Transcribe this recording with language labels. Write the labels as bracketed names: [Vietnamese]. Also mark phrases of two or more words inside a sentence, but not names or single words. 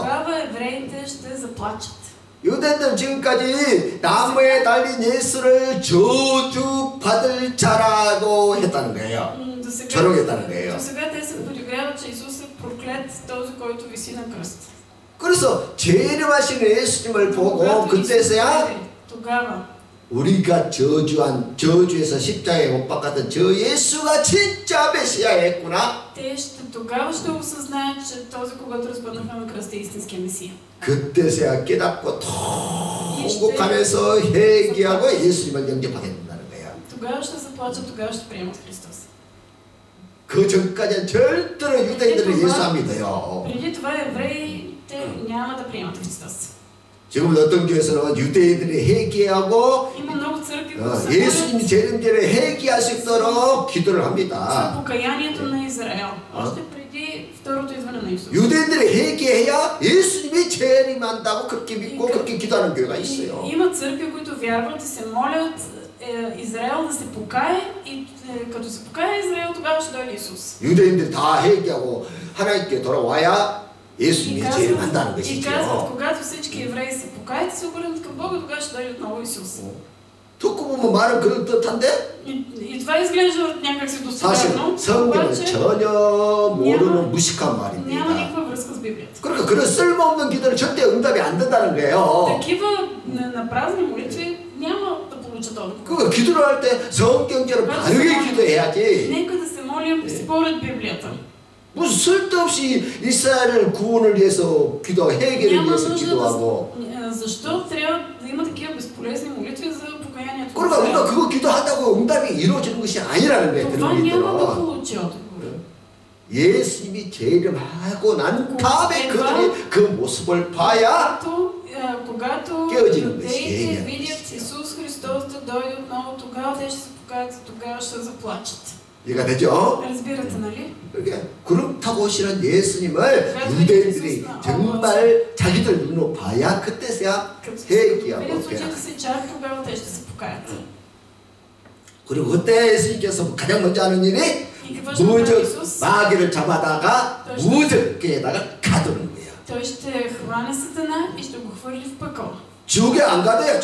[Bulgarian] тогава евреите ще заплачат. [Korean] 유대인들은 지금까지 나무에 달린 예수를 저주받을 자라고 했다는 거예요. 조롱했다는 거예요. [Bulgarian] досега те се подиграват, че Исус е проклет, този, който виси на кръст. [Korean] 그래서 재림하시는 예수님을 보고 그때서야 우리가 저주에서 십자가에 못 박았던 저 예수가 진짜 메시아였구나. [Bulgarian] тогава ще осъзнаят, че този, когато разпънахме на кръста, е истинския месия. [Korean] 그때서야 깨닫고 통곡하면서 회개하고 예수님을 영접하게 된다는 거예요. [Bulgarian] тогава ще заплачат, тогава ще приемат Христос. [Korean] 그 전까지는 절대로 유대인들은 예수 안 믿어요. [Bulgarian] преди това евреите няма да приемат Христос. [Korean] 지금 어떤 교회에서는 유대인들이 회개하고 예수님 재림전에 회개할 수 있도록 기도를 합니다. [Bulgarian] покаянието на Израел. още преди второто идване на Исус. [Korean] 유대인들이 회개해야 예수님이 재림한다고 그렇게 믿고 그렇게 기도하는 교회가 있어요. [Bulgarian] има църкви, които вярват и се молят Израел да се покае и като се покае Израел, тогава ще дойде Исус. [Korean] 유대인들이 다 회개하고 하나님께 돌아와야 예수님이 재림한다는 것이죠. [Bulgarian] И казват, когато всички евреи се покаят и се обърнат към Бога, тогава ще дойде отново Исус. [Korean] 듣고 보면 말은 그럴듯한데 [Bulgarian] И това изглежда някак си [Korean] 사실 [Bulgarian] достоверно, [Korean] 성경은 [Bulgarian] обаче [Korean] 전혀 모르는 무식한 [Bulgarian] няма [Korean] 말입니다. [Bulgarian] никаква връзка с Библията. [Korean] 그러니까 그런 쓸모없는 기도는 절대 응답이 안 된다는 거예요. [Bulgarian] Такива на празни молитви няма да получат отговор. [Korean] 그 기도를 할 때 성경대로 바르게 기도해야지. [Bulgarian] Нека да се молим според Библията. [Korean] 무슨 쓸데없이 이스라엘을 구원을 위해서 기도, 해결을 [Bulgarian] Няма [Korean] 위해서 [Bulgarian] нужда [Korean] 기도하고. [Bulgarian] защо трябва да има такива безполезни молитви за покаянието. [Korean] 그러니까 우리가 그거 기도한다고 응답이 이루어지는 것이 아니라는 거예요. [Bulgarian] Това няма да [Korean] 들으니까. [Bulgarian] получи отговор. [Korean] 예수님이 재림하고 난 다음에 그들이 그 모습을 봐야 [Bulgarian] Когато [Korean] 깨어지는 [Bulgarian] юдеите [Korean] 것이 [Bulgarian] видят Исус Христос да дойде отново, тогава те ще се покаят, тогава ще заплачат. [Korean] 이해가 되죠? [Bulgarian] Разбирате, нали? [Korean] 그렇게 그렇다고 오시는 예수님을 유대인들이 정말 자기들 눈으로 봐야 그때서야 회개하고 [Bulgarian] Видят очите [Korean] 깨닫고. [Bulgarian] си, чак тогава те ще се покаят. [Korean] 그리고 그때 예수님께서 가장 먼저 하는 일이 [Bulgarian] И какво ще направи [Korean] 무적 [Bulgarian] Исус? [Korean] 마귀를 잡아다가 무적계에다가 가두는 거예요. [Bulgarian] Той ще хване Сатана и ще го хвърли в пъкъл. [Korean] 지옥에 안 가둬요.